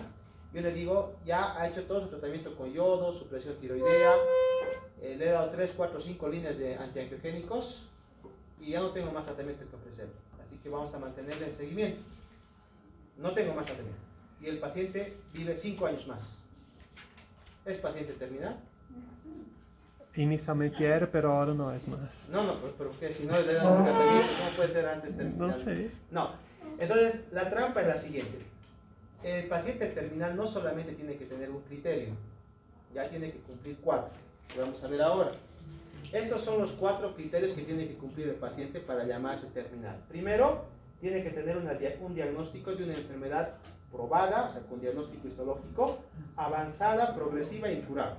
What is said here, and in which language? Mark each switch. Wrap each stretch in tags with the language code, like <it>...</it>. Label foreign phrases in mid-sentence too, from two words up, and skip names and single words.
<es>Yo le digo, ya ha hecho todo su tratamiento con yodo, su presión tiroidea, le he dado 3, 4, 5 líneas de antiangiogénicos y ya no tengo más tratamiento que ofrecer. Así que vamos a mantenerle en seguimiento. No tengo más tratamiento. Y el paciente vive 5 años más. ¿Es paciente terminal? Inicialmente era, pero ahora</es> <pt>não é mais.</pt> <es>No, pero que si no le dan un tratamiento, ¿cómo puede ser antes terminal?</es> <pt>Não sei.</pt> <es>No. Entonces, la trampa es la siguiente. El paciente terminal no solamente tiene que tener un criterio, ya tiene que cumplir 4, que vamos a ver ahora. Estos son los 4 criterios que tiene que cumplir el paciente para llamarse terminal. Primero, tiene que tener un diagnóstico de una enfermedad probada, o sea, con diagnóstico histológico, avanzada, progresiva e incurable.</es>